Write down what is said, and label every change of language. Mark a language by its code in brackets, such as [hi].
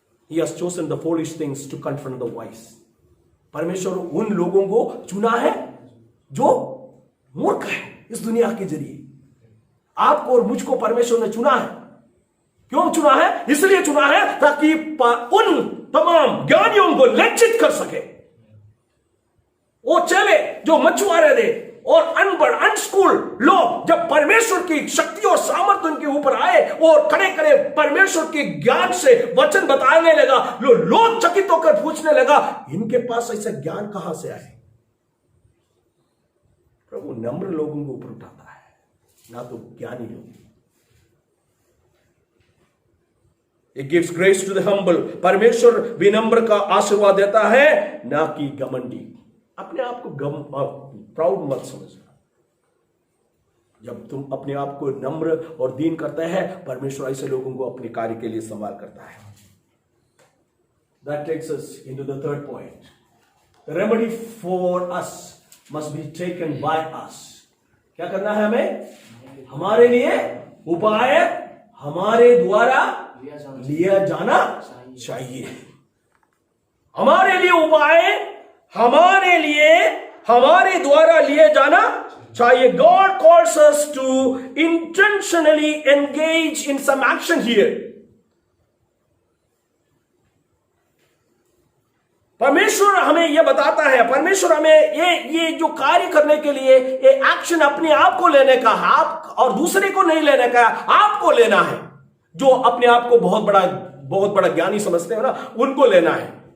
[en] He has chosen the foolish things to confront the wise. [hi] परमेश्वर उन लोगों को चुना है जो मूर्ख है इस दुनिया के जरिए. आपको और मुझको परमेश्वर ने चुना है. क्यों चुना है? इसलिए चुना है ताकि उन तमाम ज्ञानियों को लज्जित कर सके. वो चले जो मछुआरे थे और अनपढ़ अनस्कूल लोग, जब परमेश्वर की शक्ति और सामर्थ्य उनके ऊपर आए और खड़े खड़े परमेश्वर के ज्ञान से वचन बताने लगा, लोग चकित होकर पूछने लगा, इनके पास ऐसा ज्ञान कहां से आए? प्रभु नम्र लोगों को ऊपर उठाता है, ना तो ज्ञानी लोग. [en] It gives grace to the humble. [hi] परमेश्वर विनम्र का आशीर्वाद देता है, ना कि घमंडी. अपने आप को प्राउड मत समझना. जब तुम अपने आप को नम्र और दीन करते हैं, परमेश्वर ऐसे लोगों को अपने कार्य के लिए संभाल करता है. [en] That takes us into the third point. The remedy for us must be taken by us. [hi] क्या करना है हमें? हमारे लिए उपाय हमारे द्वारा लिया जाना चाहिए. हमारे लिए उपाय हमारे द्वारा लिए जाना चाहिए. [en] God calls us to intentionally engage in some action here. [hi] परमेश्वर हमें यह बताता है, परमेश्वर हमें ये जो कार्य करने के लिए ये एक्शन अपने आप को लेने का, आप और दूसरे को नहीं लेने का, आपको लेना है. जो अपने आप को बहुत बड़ा ज्ञानी समझते हो ना, उनको लेना है.